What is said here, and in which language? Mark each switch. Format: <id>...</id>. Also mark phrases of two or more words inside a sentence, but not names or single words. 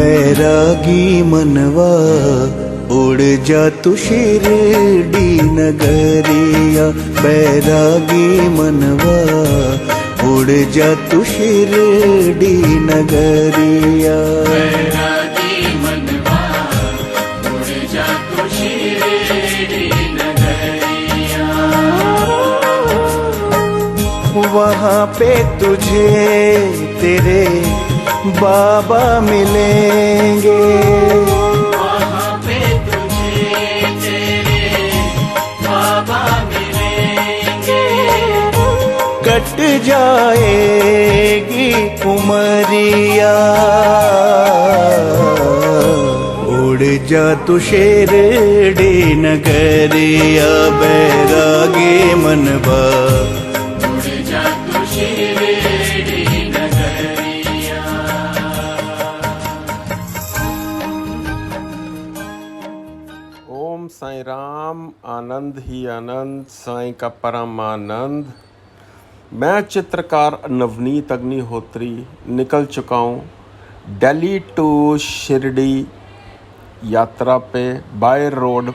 <hi>बैरागी मनवा उड़ जा तू शिरडी नगरिया। बैरागी मनवा उड़ जा तू शिरडी नगरिया। बैरागी मनवा उड़ जा तू शिरडी नगरिया। वहाँ पे तुझे तेरे बाबा मिलेंगे। वहाँ पे तुझे तेरे बाबा मिलेंगे। कट जाएगी उमरिया। उड़ जा तू शिरडी नगरिया। बैरागी मनवा उड़ जा तू शिरडी नगरिया। ओम साईं राम। आनंद ही आनंद, साईं का परम आनंद। मैं चित्रकार नवनीत अग्निहोत्री निकल चुका हूँ दिल्ली टू शिरडी यात्रा पे</hi> <en>by road.</en>